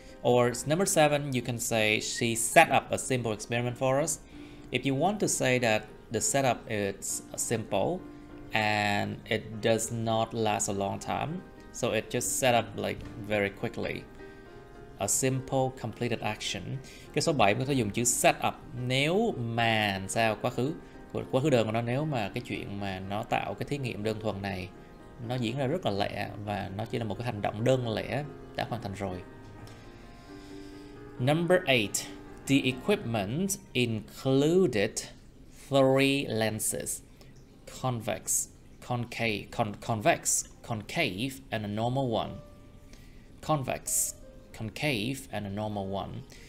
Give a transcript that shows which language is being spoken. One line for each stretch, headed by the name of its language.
English: Or number 7, you can say she set up a simple experiment for us. If you want to say that the setup is simple and it does not last a long time, so it just set up like very quickly. A simple completed action.
Vietnamese: Cái số 7 có thể dùng chữ set up nếu mà sao quá khứ đơn của nó, nếu mà cái chuyện mà nó tạo cái thí nghiệm đơn thuần này nó diễn ra rất là lẹ và nó chỉ là một cái hành động đơn lẻ đã hoàn thành rồi.
English: Number 8, the equipment included 3 lenses: convex, concave, and a normal one. Convex, concave, and a normal one.